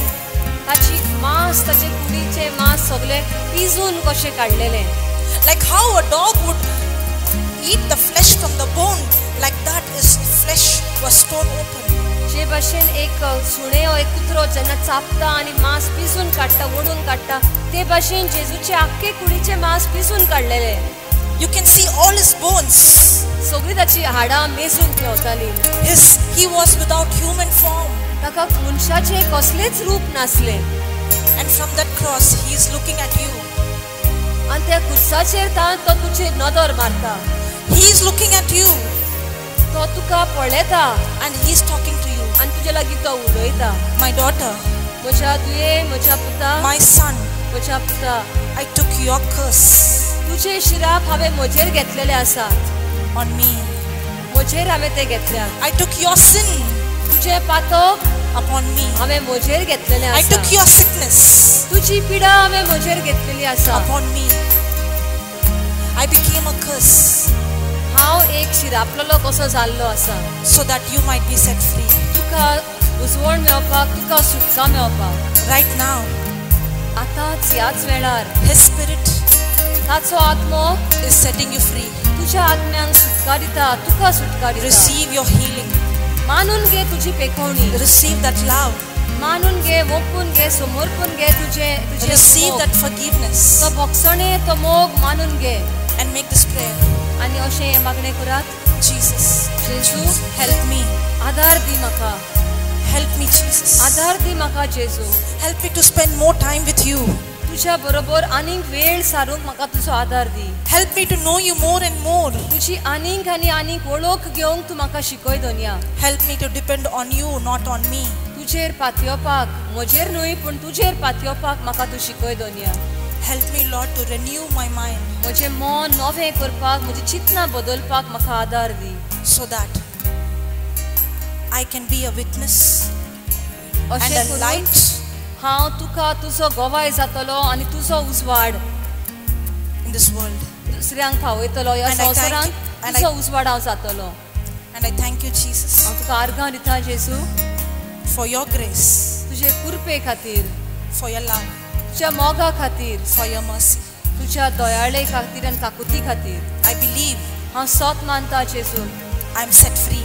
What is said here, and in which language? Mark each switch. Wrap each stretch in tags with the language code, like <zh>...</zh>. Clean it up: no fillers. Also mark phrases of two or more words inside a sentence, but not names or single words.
<kok>ताची मांस ताचे कुडीचे मांस सगळे पिजून कशे काडलेले.</kok> <en>Like how a dog would eat the flesh from the bone, like that his flesh was torn open.</en> <kok>जे भाशेन एक सुणे हो एक कुत्रो जेन्ना चापता आनी मांस पिसून काडटा ओडून काडटा ते भाशेन जेजूचे आख्खे कुडीचे मांस पिसून काडलेले.</kok> <en>You can see all his bones.</en> <kok>सगळी ताची हाडां मेजून पेंवताली.</kok> <en>He was without human form.</en> <kok>ताका मनशाचे कसलेच रूप नासले.</kok> <en>And from that cross, he is looking at you.</en> <kok>आनी त्या क्रुसाचेर तो तुजे नदर मारता.</kok> <en>He is looking at you.</en> <kok>तो तुका पळयता</kok> <en>and he is talking to you.</en> <kok>आनी तुजे लागीं तो उलयता.</kok> <en>My daughter,</en> <kok>म्हज्या दुये, म्हज्या पुता,</kok> <en>my son,</en> <kok>म्हज्या पुता,</kok> <en>I took your curse</en> <kok>तुजे शिराप हांवें म्हजेर घेतलेले आसात.</kok> <en>on me.</en> <kok>म्हजेर हांवें ते घेतल्यात.</kok> <en>I took your sin</en> <kok>तुजे पातक</kok> <en>upon me.</en> <kok>हांवें म्हजेर घेतलेले</kok> <en>I</en> <kok>आसा.</kok> <en>took your sickness</en> <kok>तुजी पिडा हांवें म्हजेर घेतलेली आसा.</kok> <en>upon me. I became a curse</en> <kok>हांव एक शिरापलेलो कसो जाल्लो आसा</kok> <en>so that you might be set free.</en> <kok>तुका उजवण मेळपाक, तुका सुटका मेळपाक.</kok> <en>Right now,</en> <kok>आतांच ह्याच वेळार</kok> <en>his spirit</en> <kok>ताचो आत्मो</kok> <en>is setting you free.</en> <kok>तुज्या आत्म्यांक सुटका दिता, तुका सुटका दिता.</kok> <en>Receive your healing.</en> <kok>मानून घे तुजी पेखवणी.</kok> <en>Receive that love.</en> <kok>मानून घे, मोपून घे, समोरपून घे तुजे</kok> <en>Receive that forgiveness.</en> <kok>तो भोगसणे, तो मोग मानून घे.</kok> <en>And make this prayer.</en> <kok>आनी अशें मागणें करात.</kok> <en>Jesus,</en> <kok>जेजू</kok> <en>help me.</en> <kok>आदार दी म्हाका.</kok> <en>Help me, Jesus.</en> <kok>आदार दी म्हाका जेजू.</kok> <en>Help me to spend more time with you.</en> <kok>तुज्या बरोबर आनीक वेळ सारूंक म्हाका तुजो आदार दी.</kok> <en>Help me to know you more and more.</en> <kok>तुजी आनीक आनी आनीक वळख घेवंक तूं म्हाका शिकय दोनया.</kok> <en>Help me to depend on you, not on me.</en> <kok>तुजेर पातयेवपाक, म्हजेर न्हय पूण तुजेर पातयेवपाक म्हाका तूं शिकय दोनया.</kok> <en>Help me, Lord, to renew my mind</en> <kok>म्हजें मन नवें करपाक, म्हजी चिंतना बदलपाक म्हाका आदार दी.</kok> <en>so that I can be a witness and</en> <kok>अशें</kok> <en>a</en> <kok>करून</kok> <en>light</en> <kok>हांव तुका तुजो गोवाय जातलो आनी तुजो उजवाड</kok> <en>in this world.</en> <kok>दुसऱ्यांक फावयतलो. ह्या</kok> <en>And I thank</en> <kok>संवसारांत</kok> <en>you. And</en> <kok>तुजो उजवाड हांव जातलो.</kok> <en>And I thank you, Jesus,</en> <kok>हांव तुका आर्गां दिता जेजू,</kok> <en>for your grace,</en> <kok>तुजे कुरपे खातीर,</kok> <en>for your love,</en> <kok>तुज्या मोगा खातीर,</kok> <en>for your mercy.</en> <kok>तुज्या दयाळे खातीर आनी काकुती खातीर.</kok> <en>I believe</en> <kok>हांव सोत मानता जेजू</kok> <en>I am set free.</en>